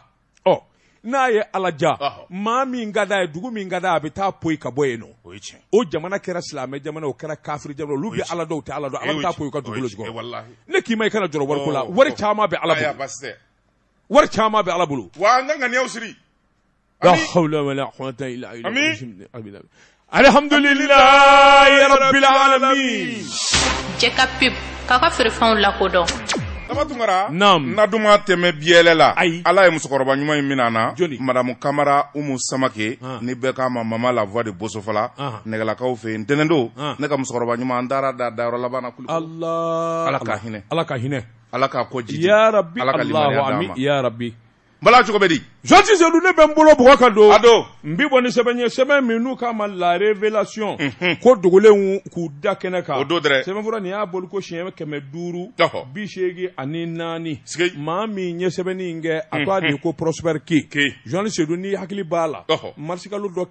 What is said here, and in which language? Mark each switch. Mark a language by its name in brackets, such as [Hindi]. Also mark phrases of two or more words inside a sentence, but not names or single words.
[Bambara] n'a ye ala ja maa min ka d'a ye dugu min ka d'a a bɛ taa poyi ka bɔ yen nɔ o jamana kɛra silamɛ jamana o kɛra kafiri jamana olu bɛ ala dɔw tɛ ala dɔn ala bɛ taa poyi ka dugukolo jukɔrɔ ne k'i ma i kana jɔrɔ wariko la wari caman bɛ ala bolo wari caman bɛ ala bolo wa an ka ŋaniyaw siri [Arabic] لا حول ولا قوة إلا بالله الحمد لله رب العالمين [Bambara] jɛ ka pep k'a ka feerefɛnw lakodɔn Tunkara na duma tɛmɛ biyɛlɛ la ala ye musokɔrɔba ɲuman in mina na madamu Kamara Umu Samake ni bɛɛ k'a ma mama [French] la voix de [Bambara] Bosofala nɛgɛlakaw fɛ yen ntɛnɛndo ne ka musokɔrɔba ɲuman an taara da dayɔrɔ laban na kuli ala k'a hinɛ ala k'a kɔ jiji [Arabic] يا ربي [Bambara] ala ka limaniya d'a ma [Arabic] يا ربي [Bambara] bala cogo bɛ di Jean Sedou ne bɛ n bolo bɔgɔ kan don n bi bɔ ni sɛbɛn ye sɛbɛn min n'u k'a ma [French] la révélation [Bambara] ko dogolenw k'u da kɛnɛ kan o don dɛrɛ sɛbɛn fura nin y'a boli ko siɲɛ 500 84 maa min ye sɛbɛnni in kɛ a tɔgɔ de ko Prosper K Jean Sedou ni hakili b'a la marsikalo dɔ